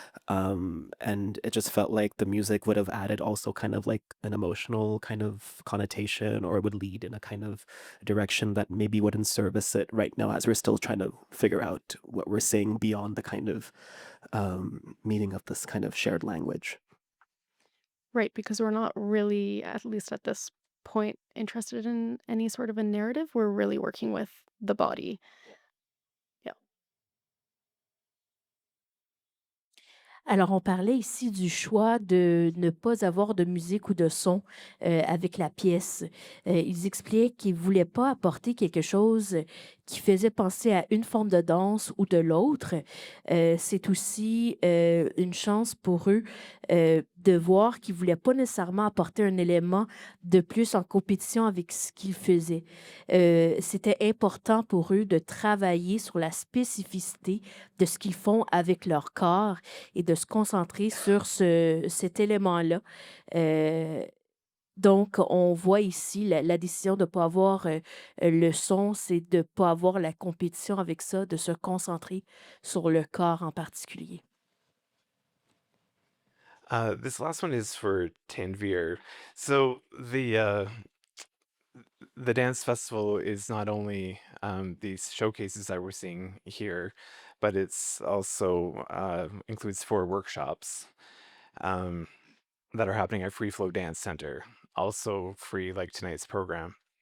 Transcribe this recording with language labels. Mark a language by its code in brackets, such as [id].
[en] And it just felt like the music would have added also kind of like an emotional kind of connotation, or it would lead in a kind of direction that maybe wouldn't service it right now, as we're still trying to figure out what we're saying beyond the kind of meaning of this kind of shared language. Right, because we're not really, at least at this point, interested in any sort of a narrative. We're really working with the body. Yeah. [fr] Alors, on parlait ici du choix de ne pas avoir de musique ou de son avec la pièce. Ils expliquaient qu'ils ne voulaient pas apporter quelque chose qui faisait penser à une forme de danse ou de l'autre. C'est aussi une chance pour eux de voir qu'ils ne voulaient pas nécessairement apporter un élément de plus en compétition avec ce qu'ils faisaient. C'était important pour eux de travailler sur la spécificité de ce qu'ils font avec leur corps et de se concentrer sur cet élément-là. Euh, donc, on voit ici la décision de ne pas avoir le son, c'est de ne pas avoir la compétition avec ça, de se concentrer sur le corps en particulier. [en] This last one is for Tanveer. So the dance festival is not only these showcases that we're seeing here, but it's also includes 4 workshops um, that are happening at Free Flow Dance Center, also free like tonight's program.